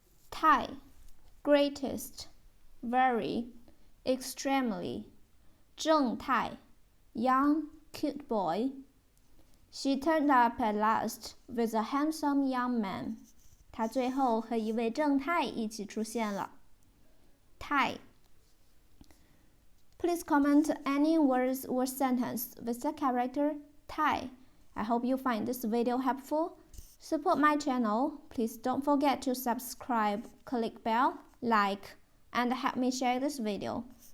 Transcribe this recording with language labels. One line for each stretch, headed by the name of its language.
English: Tai, greatest, very, extremely. 正太, young, cute boy. She turned up at last with a handsome young man.
Chinese: 她最后和一位正太一起出现了。
English: Tai. Please comment any words or sentence with the character Tai. I hope you find this video helpful. Support my channel. Please don't forget to subscribe, click bell, like, and help me share this video.